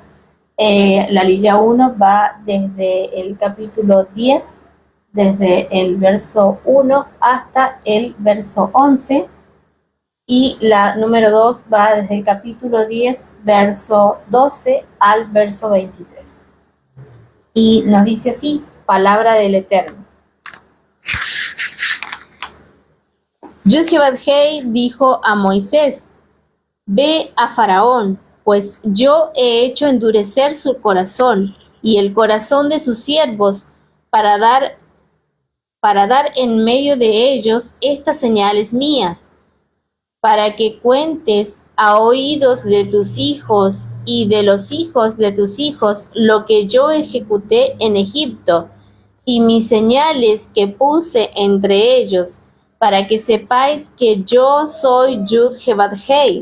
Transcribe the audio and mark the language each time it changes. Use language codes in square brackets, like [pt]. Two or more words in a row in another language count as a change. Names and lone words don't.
[es] La Aliyá 1 va desde el capítulo 10, desde el verso 1 hasta el verso 11, y la número 2 va desde el capítulo 10, verso 12 al verso 23. Y nos dice así: palabra del Eterno. Yud-Het Vav-Hei dijo a Moisés: ve a Faraón, pues yo he hecho endurecer su corazón y el corazón de sus siervos para dar en medio de ellos estas señales mías, para que cuentes a oídos de tus hijos y de los hijos de tus hijos lo que yo ejecuté en Egipto y mis señales que puse entre ellos, para que sepáis que yo soy Yud-Heh-Vav-Hei.